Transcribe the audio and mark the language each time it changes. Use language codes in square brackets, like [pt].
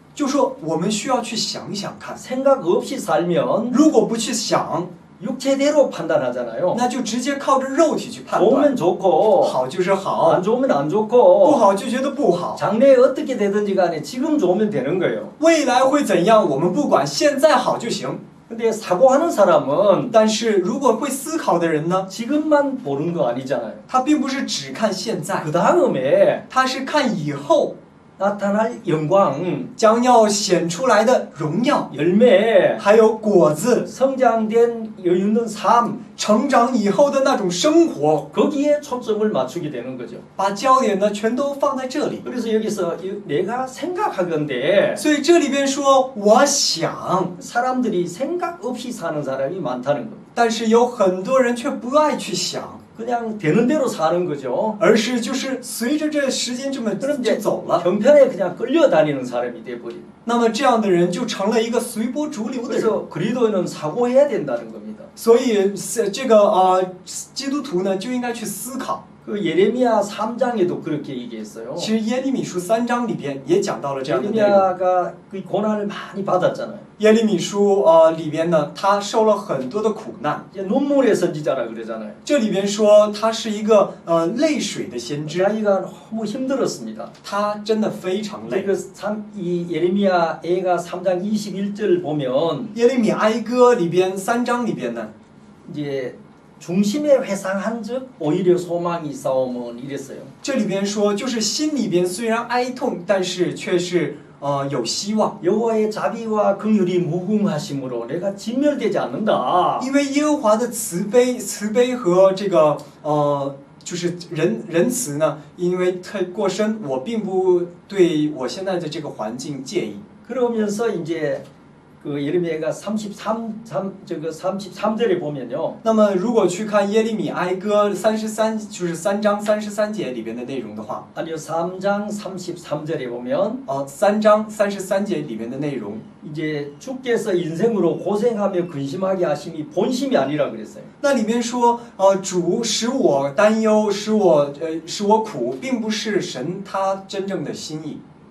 [zh] 就说我们需要去想想看， [ko] 생각 없이 살면 [zh] 如果不去想， [ko] 육체대로 판단하잖아요. [zh] 那就直接靠着肉体去判断， [ko] 좋으면 좋고 [zh] 好就是好 [ko] 안 ， 좋으면 안 [zh] 不 [ko] 좋고 [zh] 好就觉得不好。 [ko] 장래에 어떻게 되든지 간에 지금 좋으면 되는 거예요. [zh] 未来会怎样，我们不管，现在好就行。 [ko] 근데 사고하는 사람은 [zh] 但是如果会思考的人呢， [ko] 지금만 보는 거 아니잖아요. [zh] 他并不是只看现在， [ko] 그 다음에 [zh] 他是看以后 [ko] 나타날 영광, [zh] 将要显出来的荣耀， [ko] 열매, [zh] 还有果子， [ko] 성장된 여유 있는 삶, [zh] 成长以后的那种生活， [ko] 거기에 초점을 맞추게 되는 거죠. [zh] 把焦点呢全都放在这里。 [ko] 그래서 여기서 내가 생각하건대 [zh] 所以这里边说，我想， [ko] 사람들이 생각 없이 사는 사람이 많다는 겁니다. [zh] 但是有很多人却不爱去想， [ko] 그냥 되는 대로 사는 거죠. [zh] 而是就是随着这时间这么 [ko] 그럼 [zh] 就 [ko] 이제 [zh] 走了。 [ko] 형편에 그냥 끌려다니는 사람이 돼버린. [zh] 那么这样的人就成了一个随波逐流的人。 [ko] 그래서 그리스도인은 사고해야 된다는 겁니다. [zh] 所以这个基督徒呢就应该去思考。 [ko] 그 예레미야 3장에도 그렇게 얘기했어요. [zh] 其实耶利米书3章里边也讲到了这样的内容。 [ko] 예레미야가 그 고난을 많이 받았잖아요. [zh] 耶利米书里边呢，他受了很多的苦难。 [ko] 이제 눈물의 선지자라 그러잖아요. [zh] 这里边说他是一个泪水的先知， [ko] 자기가 너무 힘들었습니다. [zh] 他真的非常累。 [ko] 이 예레미야 애가 3장 21절 보면 [zh] 耶利米哀歌里边3章里边呢， [ko] 이제 중심에 회상한즉 오히려 소망이 싸움은 이랬어요. [zh] 这里边说就是心里边虽然哀痛，但是却是有希望。 [ko] 여호와의 자비와 긍휼이 무궁하심으로 내가 진멸되지 않는다. [zh] 因为耶和华的慈悲和这个就是仁慈呢，因为太过深，我并不对我现在的这个环境介意。 [ko] 그러면서 이제 그 예레미야가 33절에 보면요. [zh] 那么如果去看耶利米哀歌33，就是3章33节里边的内容的话， [ko] 아니요 3장 33절에 보면 [zh] 3章33节里边的内容， [ko] 이제 주께서 인생으로 고생하며 근심하게 하심이 본심이 아니라 그랬어요. [zh] 那里面说主使我担忧，使我苦，并不是神他真正的心意。